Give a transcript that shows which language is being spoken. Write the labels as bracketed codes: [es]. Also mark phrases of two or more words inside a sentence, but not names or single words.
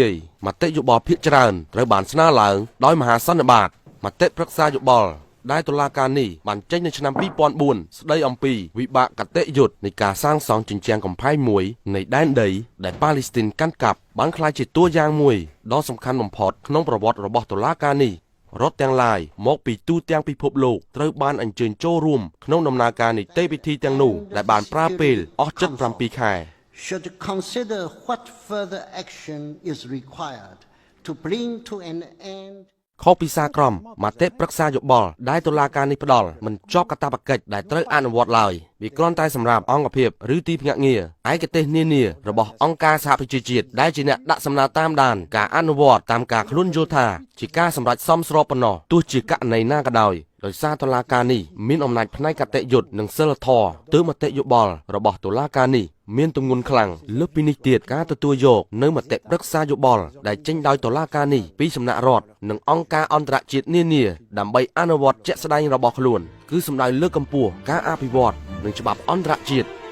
[km] យមតិយោបល់ភាគច្រើនត្រូវបានស្នើឡើងដោយមហាសន្និបាតមតិប្រឹក្សាយោបល់ដែលតុលាការនេះបានចេញនៅឆ្នាំ2004ស្ដីអំពីវិបាកតេយុទ្ធនៃការសាងសង់ជញ្ជាំងកំផែងមួយនៃដែនដីដែលប៉ាឡេស្ទីនកាន់កាប់បានក្លាយជាតួយ៉ាងមួយដ៏សំខាន់បំផុតក្នុងប្រវត្តិរបស់តុលាការនេះរដ្ឋទាំងឡាយមកពីទូទាំងពិភពលោកត្រូវបានអញ្ជើញចូលរួមក្នុងដំណើរការនីតិវិធីទាំងនោះដែលបានប្រើពេលអស់77ខែ [en] should consider what further action is required to bring to an end [km] ខុសពីសារក្រមមតិប្រឹក្សាយោបល់ដែលតុលាការនេះផ្ដល់មិនជាប់កាតព្វកិច្ចដែលត្រូវអនុវត្តឡើយវាគ្រាន់តែសម្រាប់អង្គភាពឬទីភ្នាក់ងារឯកទេស នានារបស់អង្គការសហប្រជាជាតិដែលជាអ្នកដាក់សំណើតាមដានការអនុវត្តតាមការខ្លួនយល់ថាជាការសម្រេចសមស្របប៉ុណ្ណោះទោះជាករណីណាក៏ដោយដោយសារតុលាការនេះមានអំណាចផ្នែកកតេយុត្តនិងសិលធម៌ទើបមតិយោបល់របស់តុលាការនេះមានទម្ងន់ខ្លាំងលើសពីនេះទៀតការទទួលយកនៅមតិប្រឹក្សាយោបល់ដែលចេញដោយតុលាការនេះពីសំណាក់រដ្ឋនិងអង្គការអន្តរជាតិនានាដើម្បីអនុវត្តជាក់ស្ដែងរបស់ខ្លួនគឺសំដៅលើកកម្ពស់ការអភិវឌ្ឍនិងច្បាប់អន្តរជាតិ